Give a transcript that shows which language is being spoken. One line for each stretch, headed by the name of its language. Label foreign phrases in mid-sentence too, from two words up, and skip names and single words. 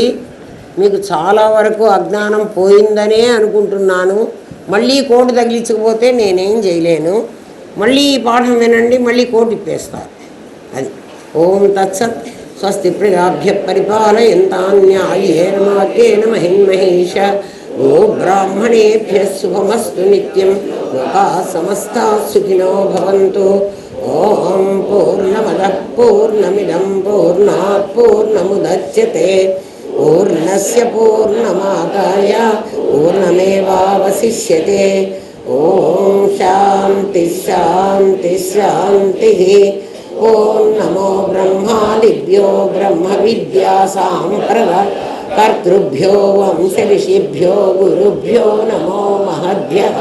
Telugu: మీకు చాలా వరకు అజ్ఞానం పోయిందనే అనుకుంటున్నాను. మళ్ళీ కోటు తగిలించకపోతే నేనేం చేయలేను. మళ్ళీ ఈ పాఠం వినండి, మళ్ళీ కోటు ఇప్పేస్తారు.
Sanskrit: అది. ఓం తత్సత్. స్వస్తి ప్రజాభ్య పరిపాలయంతాన్యాయేన మార్గేణ మహిన్మహేష. ఓ బ్రాహ్మణేభ్య శుభమస్తు నిత్యం. లోకాః సమస్తాః సుఖినో భవంతు. ఓం పూర్ణమదః పూర్ణమిదం పూర్ణాత్ పూర్ణముదచ్యతే. పూర్ణస్య పూర్ణమాదాయ పూర్ణమేవావశిష్యతే. ఓం శాంతి శాంతి శాంతి. ఓం నమో బ్రహ్మాదిభ్యో బ్రహ్మ విద్యా సాంప్రదాయ కర్తృభ్యో వంశ ఋషిభ్యో గురుభ్యో నమో మహద్భ్యః.